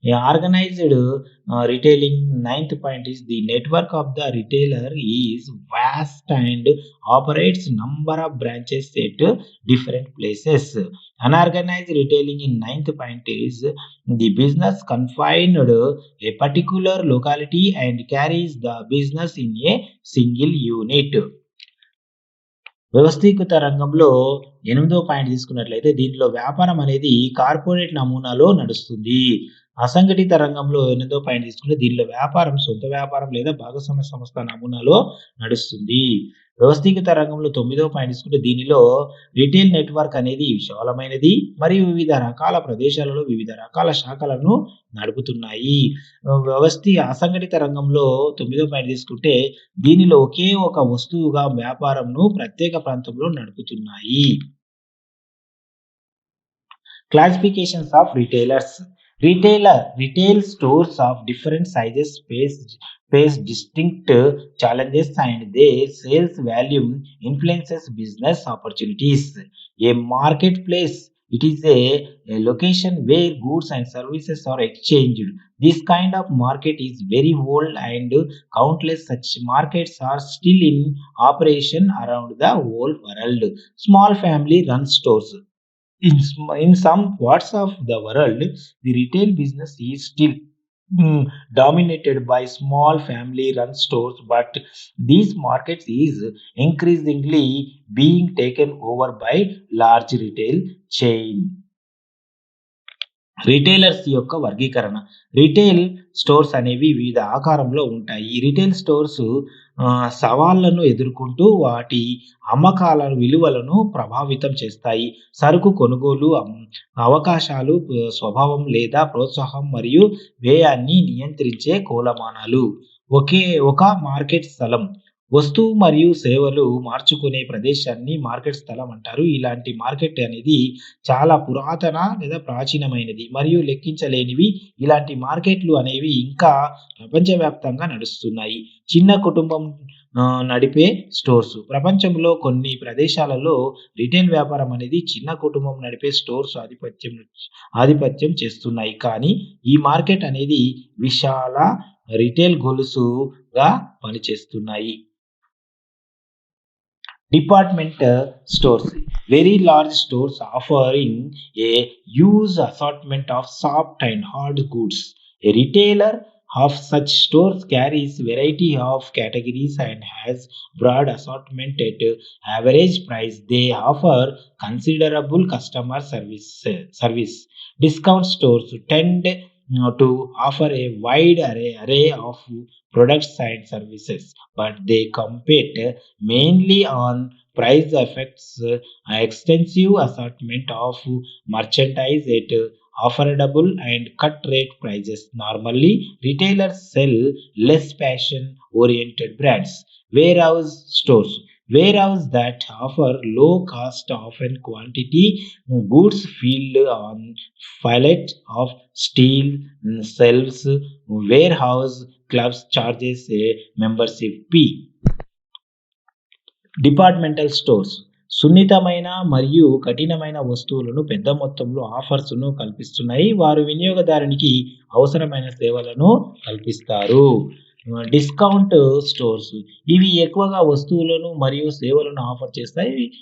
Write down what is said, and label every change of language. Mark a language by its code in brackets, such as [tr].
[en] Organized retailing ninth point is the network of the retailer is vast and operates number of branches at different places. Unorganized retailing in ninth point is the business confined a particular locality and carries the business in a single unit. [te] వ్యవస్థీకృత రంగంలో ఎనిమిదో point తీసుకున్నట్లయితే దీనిలో వ్యాపారం అనేది corporate నమూనాలో నడుస్తుంది. అసంఘటిత రంగంలో ఎనిమిదో పాయింట్ తీసుకుంటే దీనిలో వ్యాపారం సొంత వ్యాపారం లేదా భాగస్వామ్య సంస్థ నమూనాలో నడుస్తుంది. వ్యవస్థీకృత రంగంలో తొమ్మిదో పాయింట్ తీసుకుంటే దీనిలో రిటైల్ నెట్వర్క్ అనేది విశాలమైనది మరియు వివిధ రకాల ప్రదేశాలలో వివిధ రకాల శాఖలను నడుపుతున్నాయి. అసంఘటిత రంగంలో తొమ్మిదో పాయింట్ తీసుకుంటే దీనిలో ఒకే ఒక వస్తువుగా వ్యాపారంను ప్రత్యేక ప్రాంతంలో నడుపుతున్నాయి. [en] Classifications of retailers. Retail stores of different sizes face distinct challenges and their sales volume influences business opportunities. A marketplace, it is a location where goods and services are exchanged. This kind of market is very old and countless such markets are still in operation around the whole world. Small family run stores. In some parts of the world, the retail business is still dominated by small family-run stores, but these markets is increasingly being taken over by large retail chain. [te] Retailers యొక్క వర్గీకరణ. Retail stores అనేవి వివిధ ఆకారంలో ఉంటాయి. ఈ retail stores సవాళ్లను ఎదుర్కొంటూ వాటి అమ్మకాల విలువలను ప్రభావితం చేస్తాయి. సరుకు కొనుగోలు అవకాశాలు, స్వభావం లేదా ప్రోత్సాహం మరియు వ్యయాన్ని నియంత్రించే కొలమానాలు. ఒక మార్కెట్ స్థలం. వస్తువు మరియు సేవలు మార్చుకునే ప్రదేశాన్ని మార్కెట్ స్థలం అంటారు. ఇలాంటి మార్కెట్ అనేది చాలా పురాతన లేదా ప్రాచీనమైనది మరియు లెక్కించలేనివి. ఇలాంటి మార్కెట్లు అనేవి ఇంకా ప్రపంచవ్యాప్తంగా నడుస్తున్నాయి. చిన్న కుటుంబం నడిపే స్టోర్స్. ప్రపంచంలో కొన్ని ప్రదేశాలలో రిటైల్ వ్యాపారం అనేది చిన్న కుటుంబం నడిపే స్టోర్స్ ఆధిపత్యం చేస్తున్నాయి. కానీ ఈ మార్కెట్ అనేది విశాల రిటైల్ గొలుసుగా పనిచేస్తున్నాయి. [en] Department stores. Very large stores offering a huge assortment of soft and hard goods. A retailer of such stores carries variety of categories and has broad assortment at average price. They offer considerable customer service. Discount stores tend to offer a wide array of products and services, but they compete mainly on price effects. Extensive assortment of merchandise at affordable and cut rate prices. Normally, retailers sell less fashion oriented brands. Warehouse stores. Warehouse that offer low cost, often quantity goods filled on pallet of steel shelves. Warehouse clubs charges a membership fee. Departmental stores. [te] సున్నితమైన మరియు కఠినమైన వస్తువులను పెద్ద మొత్తంలో ఆఫర్స్ను కల్పిస్తున్నాయి. వారు వినియోగదారునికి అవసరమైన సేవలను కల్పిస్తారు. Discount stores. ఇవి ఎక్కువగా వస్తువులను మరియు సేవలను ఆఫర్ చేస్తాయి.